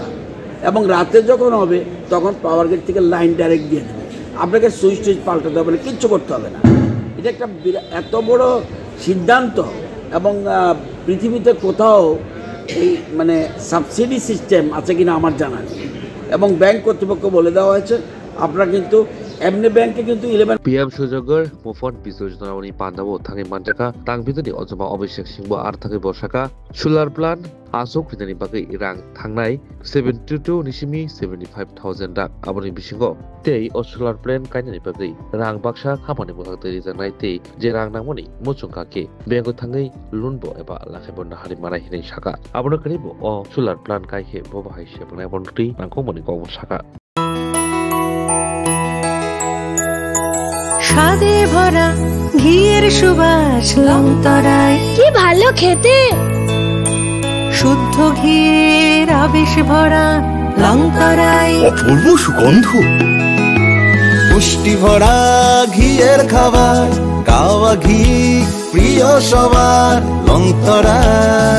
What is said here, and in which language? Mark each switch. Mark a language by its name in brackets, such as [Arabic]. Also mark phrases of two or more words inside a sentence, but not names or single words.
[Bangla] এবং রাতে যখন হবে তখন [English] power grid [Bangla] থেকে লাইন ডাইরেক্ট দিয়ে দেবে, আপনাকে সুইচ পাল্টাতে হবে না, কিচ্ছু করতে হবে না। এটা একটা এত বড় সিদ্ধান্ত, এবং পৃথিবীতে কোথাও এই মানে [English] subsidy system [Bangla] আছে কিনা আমার জানা নেই। এবং ব্যাংক কর্তৃপক্ষ বলে দেওয়া হয়েছে আপনারা কিন্তু এমনি ব্যাংকে কিন্তু 11 [Kok Borok] PM Sujogor Mufon Bisojna Oni Pandawo Tangi Manjaka Tangbidani Ozoma Obishek Singbo Arthaki Bosaka [English] Solar Plan [Kok Borok] Asok Ridani Bagi Irang Tangnai 72 Nishimi 75,000 dak Aboni Bishingo Tei o [English] Solar Plan [Kok Borok] Kainani Bagi Rang Baksha Kamani Bokateri Zanai Tei Jerang Namoni Muchunga Ke Bengo Tangai Lunbo Eba Lakebon Hari Marai Hine Shaka Abono Karibo o [English] Solar Plan [Kok Borok] Kai He Boba Hai Shepana Bonti Nangkomoni Go Shaka [Bangla] স্বাদে ভরা ঘিয়ের সুবাস লংতরায়। কি ভালো খেতে, শুদ্ধ ঘিয়ের আবেশ ভরা লংতরায়। অপূর্ব সুগন্ধ, পুষ্টি ভরা ঘিয়ের খাবার, কাওয়া ঘি প্রিয় সবার লংতরায়।